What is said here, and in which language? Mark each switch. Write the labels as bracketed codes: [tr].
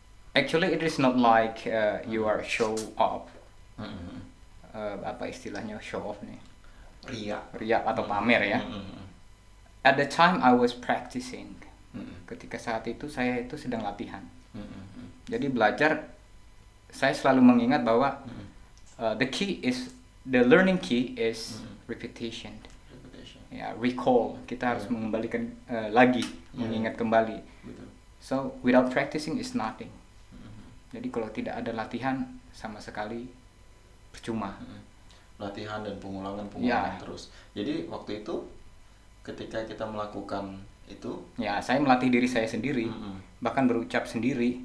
[en] Actually, it is not like you are show off. Mm-mm. [id] Apa istilahnya show off nih? Ria. Riak atau pamer ya. Mm-mm. [en] At the time I was practicing. Mm-mm. [id] Ketika saat itu saya itu sedang latihan. Mm-mm. Jadi belajar, saya selalu mengingat bahwa Mm-mm. [en] the learning key is Mm. repetition. Repetition. [id] Ya, recall. Kita harus [en] Yeah. [id] mengembalikan lagi, [en] Yeah. [id] mengingat kembali. Betul. [en] So without practicing is nothing. Mm-mm. [id] Jadi kalau tidak ada latihan sama sekali percuma. Mm-mm. latihan dan pengulangan Ya. terus. Jadi waktu itu ketika kita melakukan itu, Ya, saya melatih diri saya sendiri, Mm-mm. bahkan berucap sendiri.